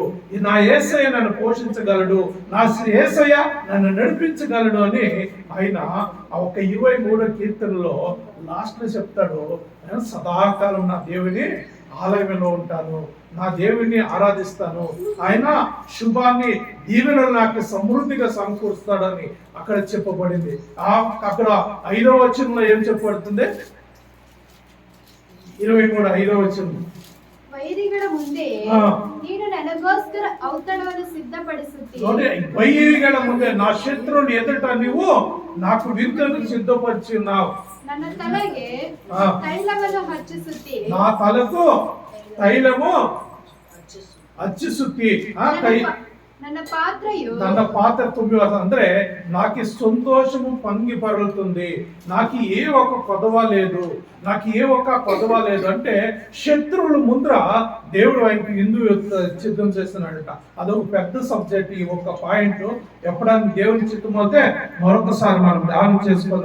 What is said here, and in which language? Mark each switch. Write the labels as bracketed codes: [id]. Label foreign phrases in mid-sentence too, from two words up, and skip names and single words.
[te] నా యేసయ్య నన్ను పోషించగలడు, నా యేసయ్య నన్ను నడిపించగలడు అని ఆయన ఒక 23వ కీర్తనలో లాస్ట్ లో చెప్తాడు, సదాకాలం నా దేవుని ఆలయంలో ఉంటాను, నా దేవుని ఆరాధిస్తాను, ఆయన శుభాన్ని దీవెనలు నాకు సమృద్ధిగా సమకూరుస్తాడని అక్కడ చెప్పబడింది. అక్కడ 5వ వచనంలో ఏం చెప్పబడుతుంది? 23 5వ వచనం, [kn] ವೈರಿಗಳ ಮುಂದೆ ನೀನು ನನಗೋಸ್ಕರ ಔತಣವನ್ನು ಸಿದ್ಧಪಡಿಸುತ್ತೀ. ವೈರಿಗಳ ಮುಂದೆ [te] నా శత్రువుని ఎదుట నీవు నాకు విందును సిద్ధపరిచున్నావు. [kn] ನನ್ನ ತಲೆಗೆ ತೈಲವನ್ನು ಹಚ್ಚಿಸುತ್ತಿ. [te] నా తలకు తైలము ಹಚ್ಚಿಸುತ್ತಿ. [kn] ನನ್ನ ಪಾತ್ರೆಯು ನನ್ನ ಪಾತ್ర ತುಂಬಿ ಅಂದ್ರೆ [te] నాకు సంతోషము పొంగి పరులుతుంది, నాకు ఏ ఒక కొదవ లేదు, నాకు ఏ ఒక కొదవ లేదు. అంటే శత్రువుల ముందర దేవుడు ఆయనకి విందు సిద్ధం చేస్తున్నాడట. అదొక పెద్ద సబ్జెక్ట్. ఈ ఒక పాయింట్ ఎప్పుడైనా దేవుని చిత్తమైతే మరొకసారి మనం ధ్యానం చేసుకుందాం.